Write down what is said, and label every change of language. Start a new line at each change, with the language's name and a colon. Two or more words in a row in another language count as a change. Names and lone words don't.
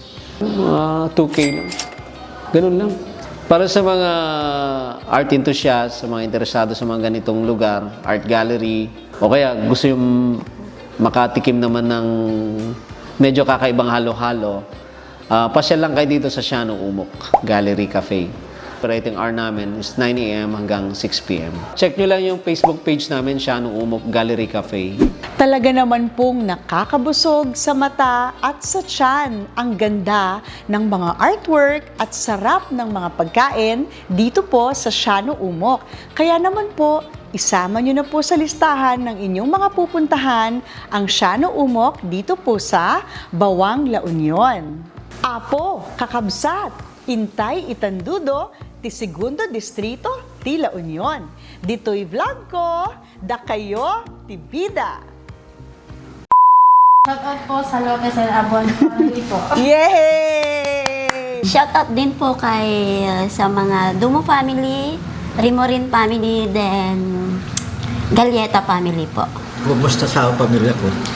Filipino: 2K lang. Ganun lang. Para sa mga
English: art enthusiasts,
Filipino: sa mga interesado sa mga ganitong lugar,
English: art gallery,
Filipino: o kaya gusto yung makatikim naman ng medyo kakaibang halo-halo, pasyal lang kayo dito sa Shano Umok Gallery Cafe.
English: Operating hour
Filipino: namin is 9 a.m. hanggang 6 p.m. Check nyo lang yung Facebook page namin, Shano Umok Gallery Cafe. Talaga naman pong nakakabusog sa mata at sa tiyan ang ganda ng mga artwork at sarap ng mga pagkain dito po sa Shano Umok. Kaya naman po, isama nyo na po sa listahan ng inyong mga pupuntahan ang Shano Umok dito po sa Bawang La Union.
Iloko: Apo, Kakabsat, Intay, Itandudo, ti Segundo Distrito, ti La Union. Dito'y vlog ko, da kayo, ti Bida.
Filipino: Shout out po sa Lopez and Abon family po. Yay! Shoutout din po kay sa mga Dumo family, Rimorin family, then Galieta family po. Kumusta sa pamilya ko?